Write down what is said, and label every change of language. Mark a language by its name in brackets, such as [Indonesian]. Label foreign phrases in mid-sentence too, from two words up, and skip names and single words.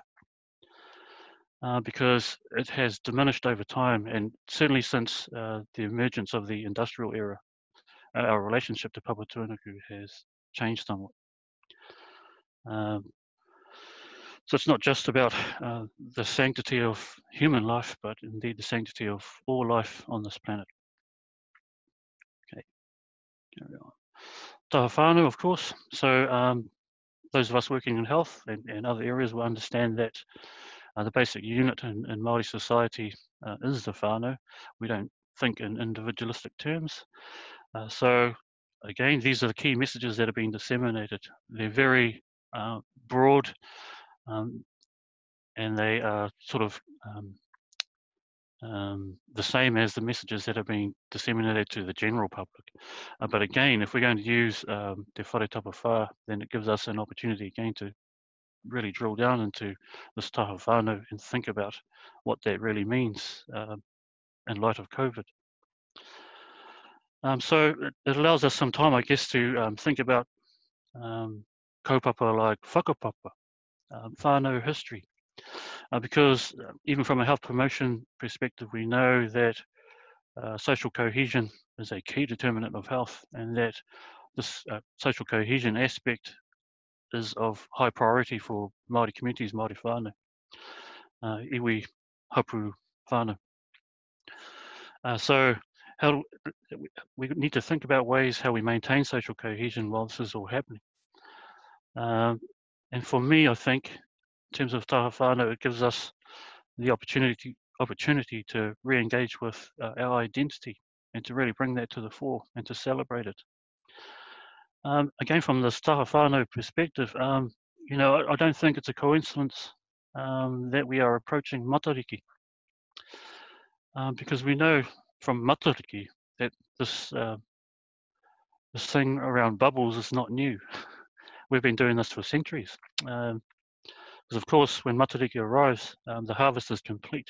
[English] Because it has diminished over time, and certainly since the emergence of the industrial era, our relationship to Papa Tuanuku has changed somewhat. So it's not just about the sanctity of human life, but indeed the sanctity of all life on this planet. Okay, carry on. [Māori] Taha whānau, [English] of course. So those of us working in health and other areas will understand that The basic unit in Māori society is the whānau. We don't think in individualistic terms. So again, these are the key messages that are being disseminated. They're very broad, and they are sort of the same as the messages that are being disseminated to the general public. But again, if we're going to use Te Whare Tapa Wha, then it gives us an opportunity again to really drill down into this [Māori] taha whānau [English] and think about what that really means in light of COVID. So it allows us some time, I guess, to think about kaupapa like whakapapa, whānau history. Because even from a health promotion perspective, we know that social cohesion is a key determinant of health, and that this social cohesion aspect is of high priority for Māori communities, [Māori] Māori whānau, iwi hapu whānau. [English] So we need to think about ways how we maintain social cohesion while this is all happening. And for me, I think, in terms of [Māori] taha whānau, [English] it gives us the opportunity to re-engage with our identity and to really bring that to the fore and to celebrate it. Again, from this [Māori] taha whānau [English] perspective, you know, I don't think it's a coincidence that we are approaching Multikey, because we know from Multikey that this thing around bubbles is not new. We've been doing this for centuries. Because of course, when Multikey arrives, the harvest is complete.